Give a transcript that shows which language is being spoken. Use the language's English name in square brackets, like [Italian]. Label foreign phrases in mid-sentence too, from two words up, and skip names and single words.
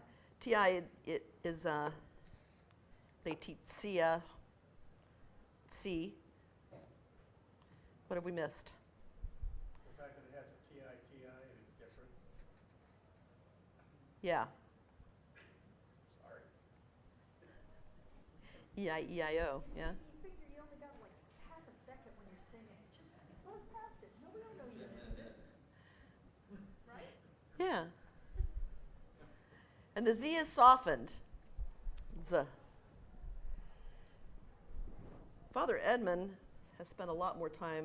[English] TI, it is, they teach Cia, C. What have we missed? The fact that it has a TI and it's different. Yeah. Sorry. E-I-E-I-O, yeah. You figure you only got like half a second when you're singing. Just buzz past it. Nobody will know you missed it. Right? Yeah. And the Z is softened. Z. Father Edmund has spent a lot more time.